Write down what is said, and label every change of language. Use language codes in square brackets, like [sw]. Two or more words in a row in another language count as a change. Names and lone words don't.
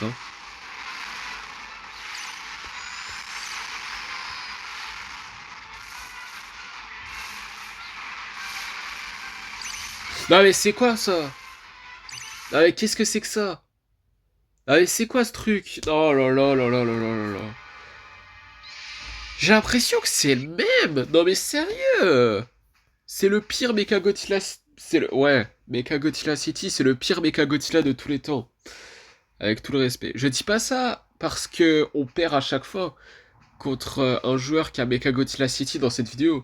[fr] Hein. Non mais c'est quoi ça? Non mais qu'est-ce que c'est que ça? Non mais c'est quoi ce truc? Oh là là là là là là là là. J'ai l'impression que c'est le même. Non mais sérieux? C'est le pire Mecha Godzilla... C'est le... Ouais, Mecha Godzilla City, c'est le pire Mecha Godzilla de tous les temps. Avec tout le respect. Je dis pas ça parce que on perd à chaque fois contre un joueur qui a Mecha Godzilla City dans cette vidéo.